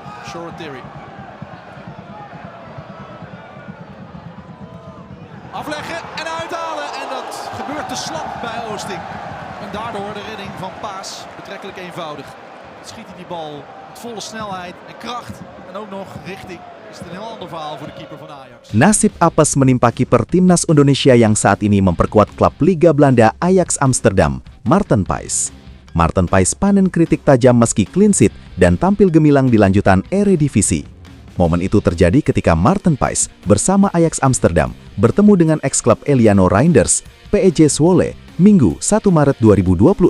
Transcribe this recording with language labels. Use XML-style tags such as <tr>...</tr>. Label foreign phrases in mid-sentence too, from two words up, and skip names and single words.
<nl>Shorteri. Afleggen en uithalen. En dat gebeurt te slap bij Oosting. En daardoor de redding van Paas betrekkelijk eenvoudig. Schiet hij die bal met volle snelheid en kracht. En ook nog richting. Is het een heel ander verhaal voor de keeper van Ajax.</nl> <id>Nasib apes menimpa kiper Timnas Indonesia yang saat ini memperkuat klub Liga Belanda Ajax Amsterdam, Maarten Paes. Maarten Paes panen kritik tajam meski</id> <en>clean sheet</en> <id>dan tampil gemilang di lanjutan Eredivisie. Momen itu terjadi ketika Maarten Paes bersama Ajax Amsterdam bertemu dengan ex-klub Eliano Reinders, PEJ Zwolle, Minggu 1 Maret 2026.</id>